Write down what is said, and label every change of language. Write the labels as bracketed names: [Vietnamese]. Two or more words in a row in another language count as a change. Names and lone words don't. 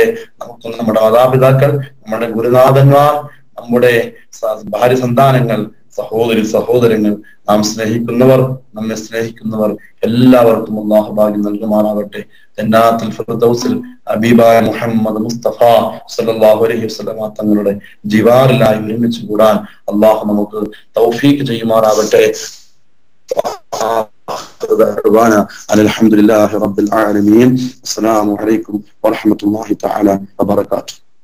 [Malayalam] നമുക്ക് നമ്മുടെ മാതാപിതാക്കൾ, നമ്മുടെ ഗുരുനാഥന്മാർ, നമ്മുടെ ഭാര്യ സന്താനങ്ങൾ, സഹോദരങ്ങൾ, നാം സ്നേഹിക്കുന്നവർ, നമ്മെ സ്നേഹിക്കുന്നവർ എല്ലാവർക്കും അല്ലാഹു ഭാഗ്യം നൽകുമാറാവട്ടെ. ജന്നാത്തുൽ ഫിർദൗസിൽ ഹബീബായ മുഹമ്മദ് മുസ്തഫ [Arabic] صلى الله عليه وسلم [Malayalam] തങ്ങളുടെ ജിവാറിലായി ഒരുമിച്ച് കൂടാൻ അല്ലാഹു നമുക്ക് തൗഫീഖ് ചെയ്യുമാറാവട്ടെ. [Arabic] الحمد لله رب العالمين. السلام عليكم ورحمة الله تعالى وبركاته.